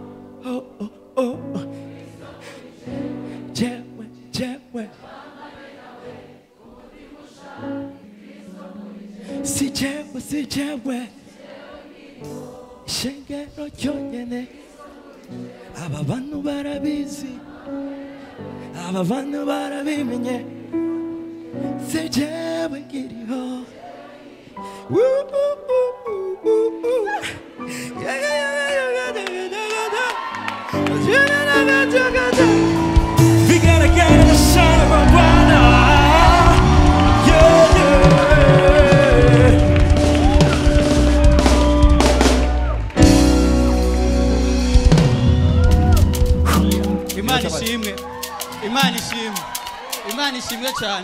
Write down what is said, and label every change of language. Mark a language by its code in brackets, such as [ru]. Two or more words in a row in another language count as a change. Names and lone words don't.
[rn] jewe si jewe ishengero ryonyene aba bantu barabizi aba bantu barabimenye si jewe nkiriho [en] we gotta get in the sun of our brother. [rn] Imana ishimwe cyane.